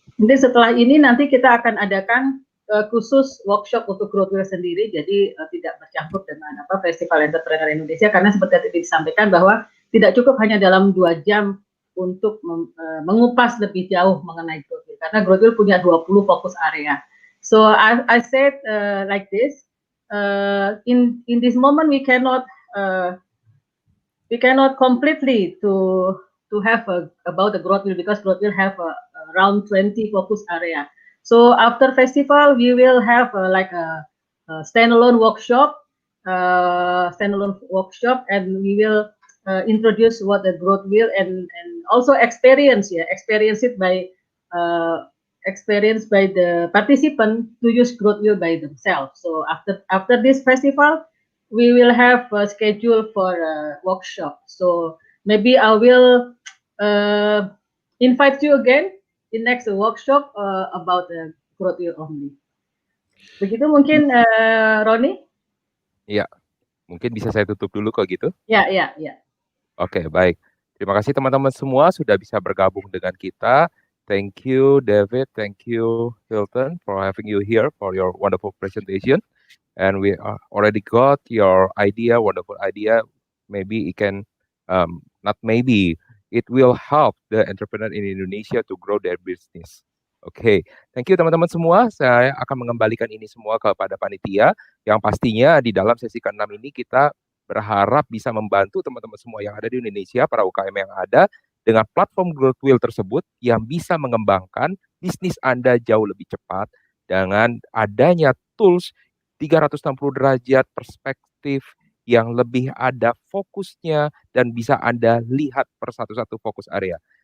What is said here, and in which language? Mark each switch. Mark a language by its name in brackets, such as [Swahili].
[Indonesian] Nanti setelah ini nanti kita akan adakan khusus workshop untuk GrowthWheel sendiri, jadi tidak bercampur dengan apa Festival Entrepreneur Indonesia, karena seperti tadi disampaikan bahwa tidak cukup hanya dalam 2 jam untuk mengupas lebih jauh mengenai GrowthWheel, karena GrowthWheel punya 20 fokus area. [English] So I said like this, in this moment we cannot completely to have about the GrowthWheel, because GrowthWheel have around 20 focus area. So after festival we will have like a standalone workshop, and we will introduce what the GrowthWheel and also experience it by experienced by the participant to use GrowthWheel by themselves. So after this festival, we will have a schedule for a workshop. So maybe I will invite you again in next workshop about the GrowthWheel only. [Indonesian] Begitu mungkin Roni? Iya, mungkin bisa saya tutup dulu kalau gitu. Ya. Oke, baik. Terima kasih teman-teman semua sudah bisa bergabung dengan kita. [English] Thank you, David. Thank you, Hilton, for having you here for your wonderful presentation. And we already got your idea, wonderful idea. Maybe it can, not maybe, it will help the entrepreneur in Indonesia to grow their business. [Indonesian] Oke, [English] thank you [Indonesian] teman-teman semua. Saya akan mengembalikan ini semua kepada panitia. Yang pastinya di dalam sesi ke-6 ini kita berharap bisa membantu teman-teman semua yang ada di Indonesia, para UKM yang ada, dengan platform GrowthWheel tersebut yang bisa mengembangkan bisnis Anda jauh lebih cepat dengan adanya tools 360 derajat perspektif yang lebih ada fokusnya dan bisa Anda lihat per satu-satu fokus area.